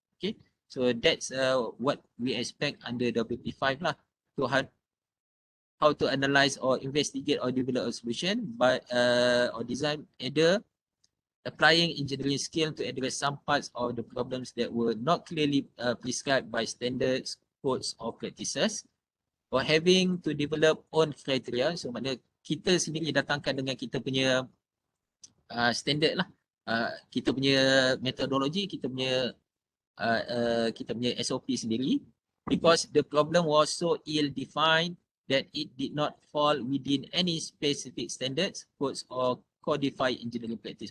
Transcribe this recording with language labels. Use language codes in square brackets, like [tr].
[en] Okay, so that's what we expect under WP5 lah, to how to analyze or investigate or develop a solution but or design either applying engineering skill to address some parts of the problems that were not clearly prescribed by standards, codes or practices, or having to develop own criteria. [ms] So maknanya kita sendiri datangkan dengan kita punya standard lah, kita punya metodologi, kita punya kita punya SOP sendiri, [en] because the problem was so ill-defined that it did not fall within any specific standards, codes or codified engineering practice.